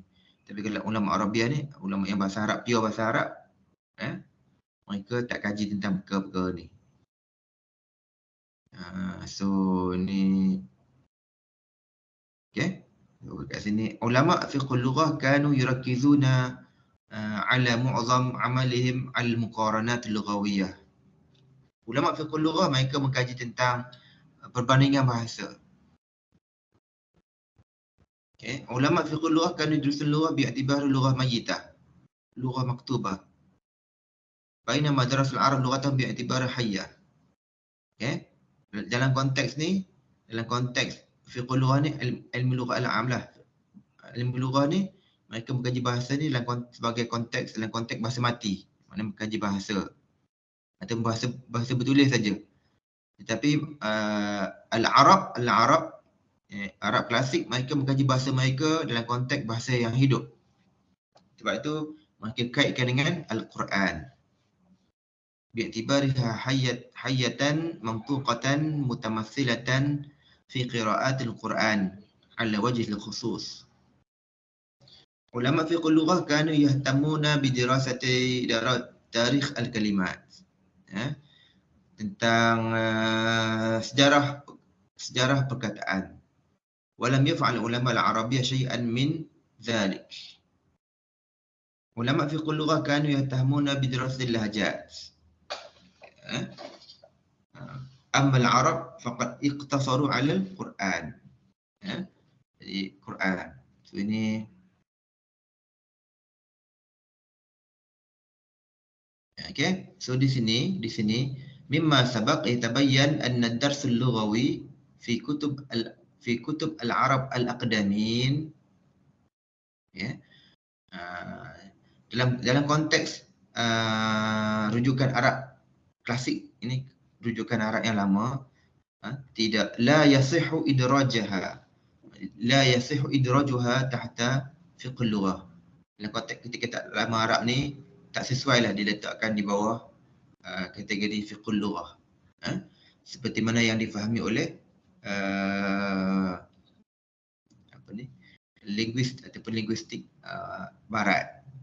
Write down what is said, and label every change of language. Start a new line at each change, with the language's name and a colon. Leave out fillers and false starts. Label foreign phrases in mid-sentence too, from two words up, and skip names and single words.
Malay: Tapi kalau ulama arabiyyah ni, ulama yang bahasa Arab, pure bahasa Arab, mereka tak kaji tentang perkara-perkara ni. So ni okay. Kat sini
Arabic: علماء فقه اللغة كانوا يركزون على معظم أعمالهم المقارنات اللغوية.
Malay: Ulama
Arabic: فقه اللغة
Malay: mereka mengkaji tentang perbandingan bahasa.
Arabic: Okay. علماء فقه اللغة كانوا يدرسون لغة باعتبار لغة ميتة لغة مكتوبة. بينما درس العرب لغة باعتبار حية.
Malay: Okay. Dalam konteks ni, dalam konteks
Arabic: فقه اللغة
Malay: ni,
Arabic: علم اللغة العام
Malay: lah.
Arabic: علم اللغة
Malay: ni mereka mengkaji bahasa ni sebagai konteks, dalam konteks bahasa mati. Maknanya mengkaji bahasa atau bahasa bertulis saja. Tetapi Arab klasik mereka mengkaji bahasa mereka dalam konteks bahasa yang hidup. Sebab itu mereka kaitkan dengan Al-Quran.
Arabic: باعتبارها حية منطوقة متمثلة في قراءة القرآن على وجه الخصوص. علماء فقه اللغة كانوا يهتمون بدراسة تاريخ الكلمات,
Malay: tentang sejarah perkataan.
Arabic: ولم يفعل علماء العربية شيئا من ذلك. علماء فقه اللغة كانوا يهتمون بدراسة اللهجات. أما العرب فقد اقتصروا على القرآن.
Malay: Jadi Quran. So ini okay. So di sini
Arabic: مما سبق يتبين أن الدرس اللغوي في كتب العرب الأقدمين,
Malay: ya, Dalam konteks rujukan Arab klasik, ini rujukan Arab yang lama, tidak,
Arabic: لا يصح إدراجها تحت فقه لغة.
Malay: Dalam konteks ketika lama Arab ni tak sesuai lah diletakkan di bawah kategori
Arabic: فقه لغة.
Malay: Seperti mana yang difahami oleh linguistik barat.